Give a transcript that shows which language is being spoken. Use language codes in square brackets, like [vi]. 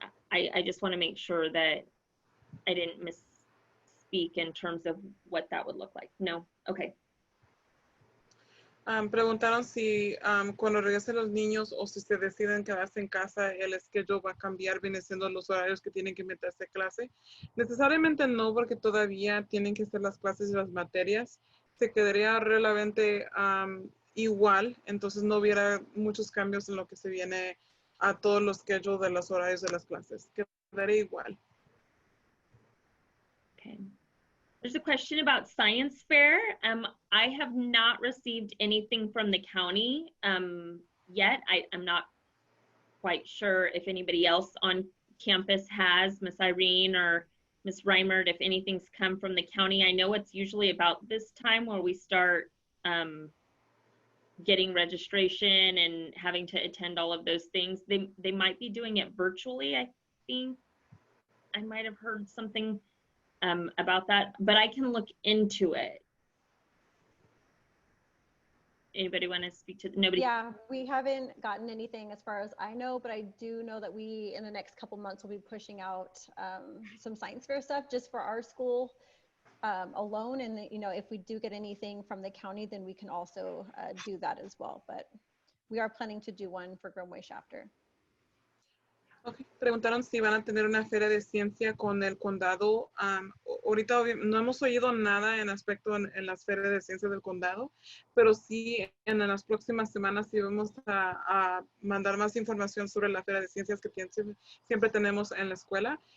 [en] I just want to make sure that I didn't misspeak in terms of what that would look like. No, okay. [es] Preguntaron si cuando regresen los niños o si se deciden quedarse en casa, el schedule va a cambiar, viene siendo los horarios que tienen que meterse a clase. Necesariamente no, porque todavía tienen que hacer las clases y las materias. Se quedaría relativamente igual, entonces no hubiera muchos cambios en lo que se viene a todos los schedules de los horarios de las clases. Quedaría igual. [en] Okay. There's a question about science fair. I have not received anything from the county yet. I'm not quite sure if anybody else on campus has, Miss Irene or Miss Reimert, if anything's come from the county. I know it's usually about this time where we start getting registration and having to attend all of those things. They might be doing it virtually. I think I might have heard something about that, but I can look into it. Anybody want to speak to nobody? Yeah, we haven't gotten anything as far as I know, but I do know that we, in the next couple months, will be pushing out some science fair stuff just for our school alone. And, you know, if we do get anything from the county, then we can also do that as well. But we are planning to do one for Grimway Chapter. Okay. [es] Preguntaron si van a tener una feria de ciencia con el condado. Ahorita no hemos oído nada en aspecto en las ferias de ciencia del condado, pero sí en las próximas semanas sí vamos a mandar más información sobre la feria de ciencias que siempre tenemos en la escuela.